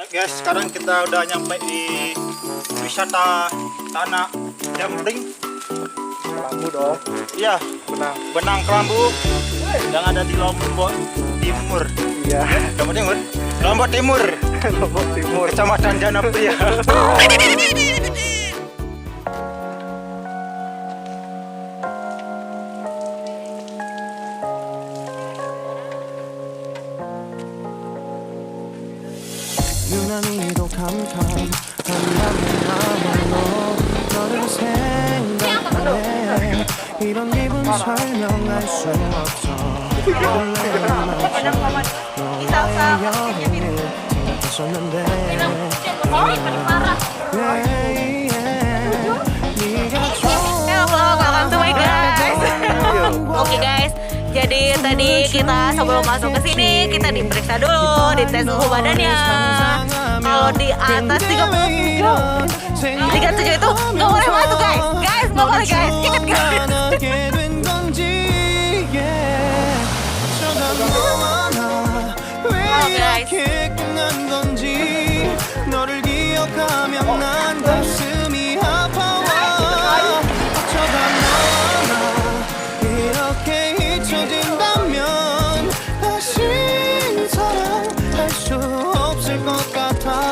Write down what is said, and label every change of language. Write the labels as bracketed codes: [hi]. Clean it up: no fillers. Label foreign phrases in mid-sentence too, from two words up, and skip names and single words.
[id] Guys, sekarang kita udah nyampe di wisata tanah Jambring. Kelambu dong. Iya, Benang Kelambu yang ada di Lombok Timur. Iya. Lombok Timur. Lombok Timur. Lombok Timur. Kecamatan Janapria. [ko] 유난히도 캄캄한 밤에 나홀로 너를 생각하네. 이런 기분 설명할 수 없어. 너와의 여행을 생각했었는데 네가 [en] Welcome to my guys. [id] Oke guys, jadi tadi kita sebelum masuk ke sini kita diperiksa dulu, dites suhu badannya. Kalau di atas 37 itu nggak boleh masuk guys. Guys, nggak boleh guys. Ingat guys. Oh guys. [ko] 너를 기억하면 난 가슴이 아파와. 어쩌다 너와 이렇게 잊혀진다면 다시 사랑할 수 없을 것 같아.